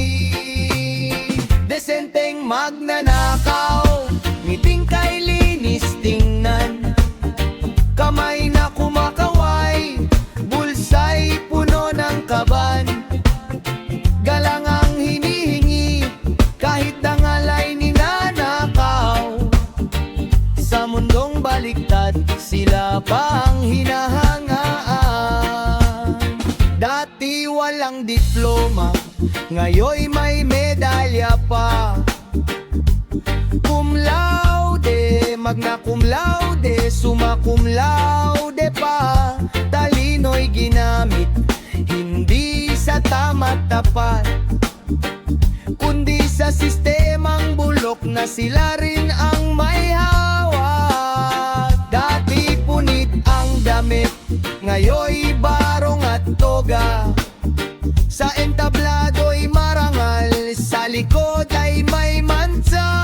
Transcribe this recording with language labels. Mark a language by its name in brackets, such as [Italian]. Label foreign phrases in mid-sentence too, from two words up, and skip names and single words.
[Filipino] Desenteng magnanakaw, ngiting kay linis tingnan, kamay na kumakaway, bulsa'y puno ng kaban, galang ang hinihingi, kahit dangalay ninanakaw. Sa mundong baliktad, sila pa ang hinahangaan. Dati walang diploma, ngayoy may medalya pa. [Latin] Cum laude, magna cum laude, summa cum laude pa. [Filipino] Talino'y ginamit, hindi sa tama't tapat, kundi sa sistemang bulok na sila rin ang may hawak. Dati punit ang damit, ngayoy barong at toga, sa entablado'y marangal, sa likod ay may mansa.